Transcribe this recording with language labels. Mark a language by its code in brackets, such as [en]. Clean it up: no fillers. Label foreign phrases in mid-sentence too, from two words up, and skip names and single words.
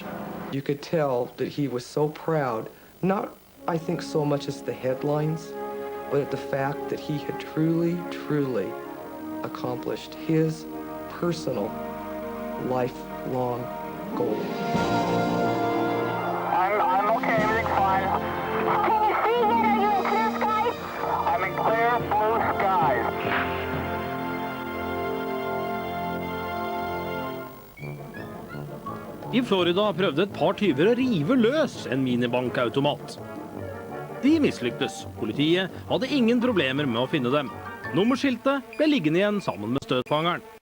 [en] You could tell that he was so proud, not, I think, so much as the headlines, but at the fact that he had truly, truly accomplished his personal, lifelong goal. I'm okay. Everything's fine. Can you see yet? Are you in clear skies? I'm in clear blue skies. [no] I Florida prøvde et par tyver å rive løs en minibankautomat. De mislyktes. Politiet hadde ingen problemer med å finne dem. Nummerskiltet ble liggende igjen sammen med støtfangeren.